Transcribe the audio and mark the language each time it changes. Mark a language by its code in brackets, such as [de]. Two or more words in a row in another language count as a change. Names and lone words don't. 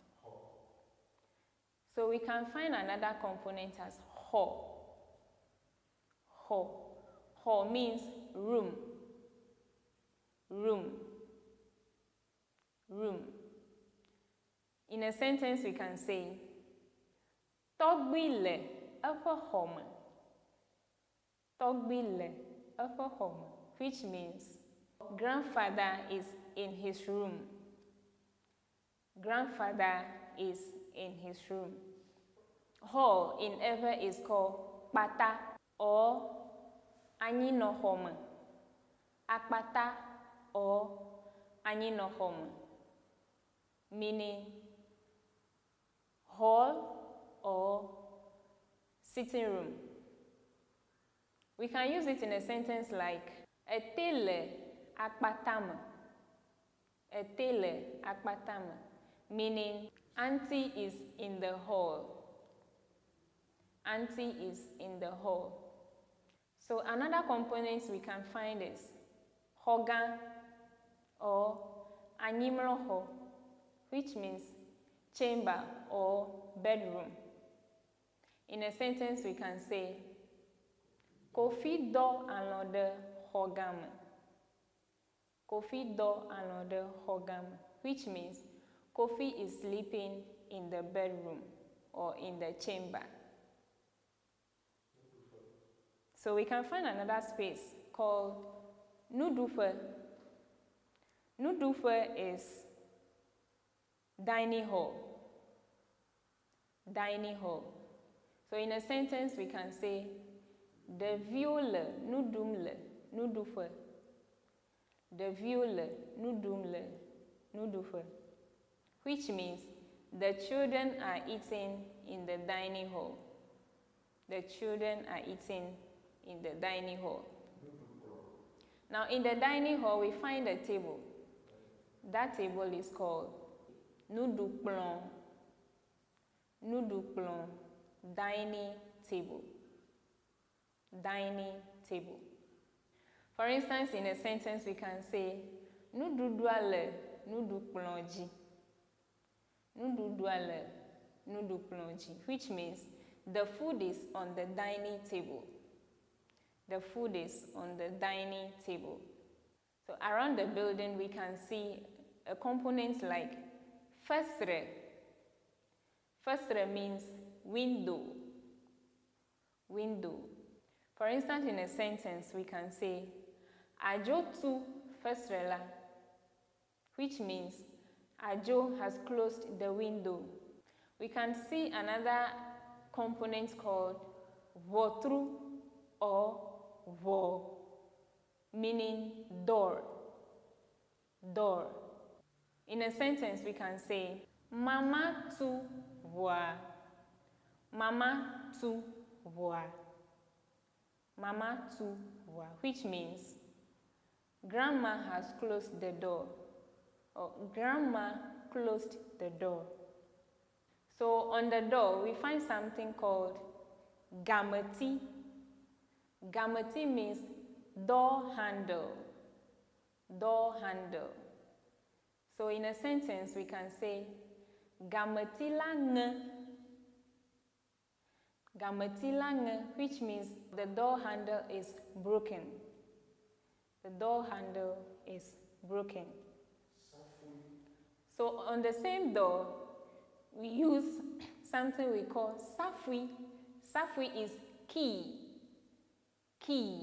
[en] So we can find another component as Xɔ. Xɔ. Xɔ means room. Room. Room. In a sentence we can say, [ee] Tɔgbui le eƒe xɔme. Tɔgbui le eƒe xɔme, [en] which means grandfather is in his room. Grandfather is in his room. Hall in Ewe is called Kpata or anyinɔxɔ. Akpata or anyinɔxɔ, meaning hall or sitting room. We can use it in a sentence like [ee] ete le akpata me. Ete le akpata me, [en] meaning auntie is in the hall. Auntie is in the hall. So another component we can find is Xɔgã or anyimlɔxɔ, which means chamber or bedroom. In a sentence we can say [ee] Kofi dɔ alɔ ɖe xɔgã me. [en] Kofi dɔ alɔ ɖe xɔgã me, which means Kofi is sleeping in the bedroom or in the chamber. So we can find another space called Nuɖuƒe. Nuɖuƒe is dining hall. Dining hall. So in a sentence we can say [ee] Ɖeviwo le nuɖum le nuɖuƒe. Ɖeviwo le nuɖum le nuɖuƒe. [en] Which means the children are eating in the dining hall. The children are eating in the dining hall. Now in the dining hall we find a table. That table is called Nuɖuƒe. Nuɖuplɔ, dining table. Dining table. For instance, in a sentence we can say [ee] Nuɖuɖua le nuɖukplɔ dzi. Nuɖuɖua le nuɖukplɔ dzi, [en] which means the food is on the dining table. The food is on the dining table. So around the building we can see a component like fesre. Fesre means window. Window. For instance, in a sentence we can say Ajo [ee] tu fesre la, [en] which means Ajo has closed the window. We can see another component called votru or vo, meaning door. Door. In a sentence we can say [ee] Mama tu voa. Mama tu voa. Mama tu voa, [en] which means Grandma has closed the door. Or Grandma closed the door. So on the door we find something called gamati. Gamati means door handle. Door handle. So in a sentence we can say [ee] gamati la nge. Gamati la nge, [en] which means the door handle is broken. The door handle is broken. So on the same door, we use something we call safui. Safui is key. Key.